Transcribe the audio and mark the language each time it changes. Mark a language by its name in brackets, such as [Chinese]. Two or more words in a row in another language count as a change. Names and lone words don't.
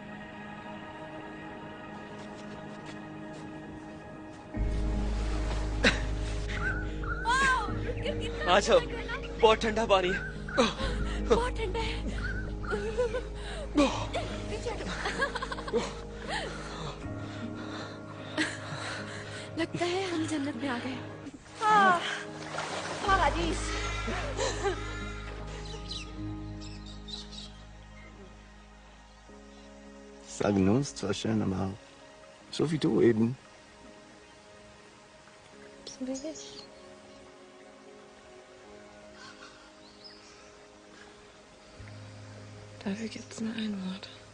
[Hindi] आ जाओ, बहुत ठंडा पानी है। बहुत ठंडा है। पीछे हटो। लगता है हम जन्नत में आ गए। पारादीस। [German] Sagen uns zwar schön, aber so wie du eben. So wie ich. Dafür gibt's nur ein Wort.